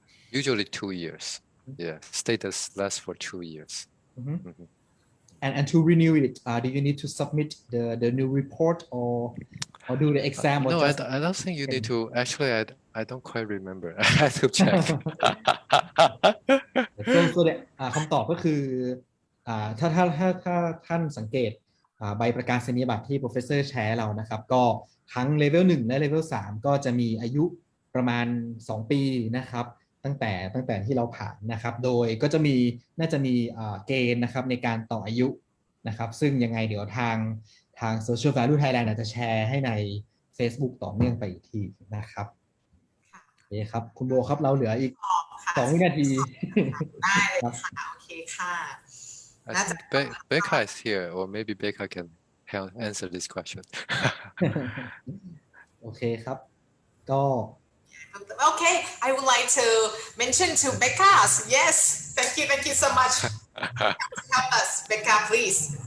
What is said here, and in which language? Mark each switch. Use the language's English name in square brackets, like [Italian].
[English] usually 2 years. Yeah, status lasts for 2 years. And to renew it, do you need to submit the new report or do the exam? No, I don't think you need to. Actually, I don't quite remember. I have to check. [Thai] so คำตอบก็คือถ้าท่านสังเกตใบประกาศนียบัตรที่ professor แชร์เรานะครับก็ทั้ง level 1 และ level 3 ก็จะมีอายุประมาณ2 ปีนะครับตั้งแต่ที่เราผ่านนะครับโดยก็จะน่าจะมีเกณฑ์นะครับในการต่ออายุนะครับซึ่งยังไงเดี๋ยวทาง Social Value Thailand จะแชร์ให้ใน Facebook ต่อเนื่องไปอีกทีนะครับโอเคครับคุณโบครับเราเหลืออีก2 วินาที ได้เลยค่ะโอเคค่ะ [English] I think Becca is here, or maybe Becca can answer this question. [Thai] โอเคครับก็ [English] Okay, I would like to mention to Becca. Yes, thank you so much. Help us, Becca, please.